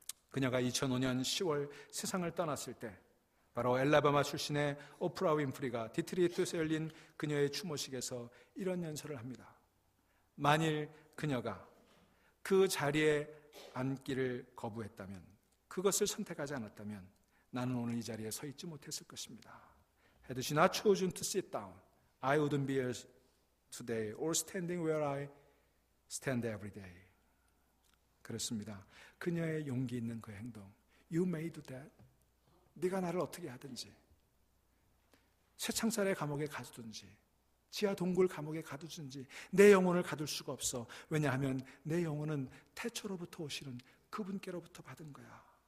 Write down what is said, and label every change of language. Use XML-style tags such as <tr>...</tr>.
<ko>그녀가 2005년 10월 세상을 떠났을 때, 바로 엘라바마 출신의 오프라 윈프리가 디트리히트에서 열린 그녀의 추모식에서 이런 연설을 합니다. 만일 그녀가 그 자리에 앉기를 거부했다면, 그것을 선택하지 않았다면 나는 오늘 이 자리에 서 있지 못했을 것입니다.</ko> <en>Had she not chosen to sit down, I wouldn't be here today or standing where I stand every day.</en> <ko>그렇습니다. 그녀의 용기 있는 그 행동,</ko> <en>You may do that.</en> <ko>네가 나를 어떻게 하든지, 쇠창살의 감옥에 가두든지, 지하 동굴 감옥에 가두든지 내 영혼을 가둘 수가 없어. 왜냐하면 내 영혼은 태초로부터 오시는 그분께로부터 받은 거야.</ko>